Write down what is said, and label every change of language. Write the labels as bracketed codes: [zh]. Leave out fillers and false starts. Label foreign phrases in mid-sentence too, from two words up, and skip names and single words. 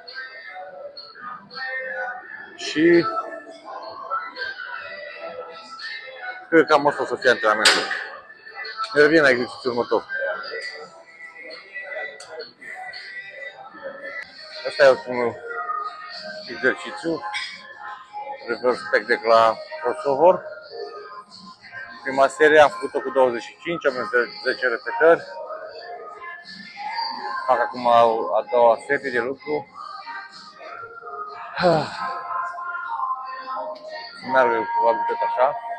[ro] Și cred că cam asta o să fie antrenamentul. Ne revin la exercițiul următor. Asta e ultimul exercițiu. [en] Reverse back deck la crossover. [ro] Prima serie am făcut-o cu 25, am 10 repetări. Fac acum a doua serie de lucru. Meargă probabil tot așa.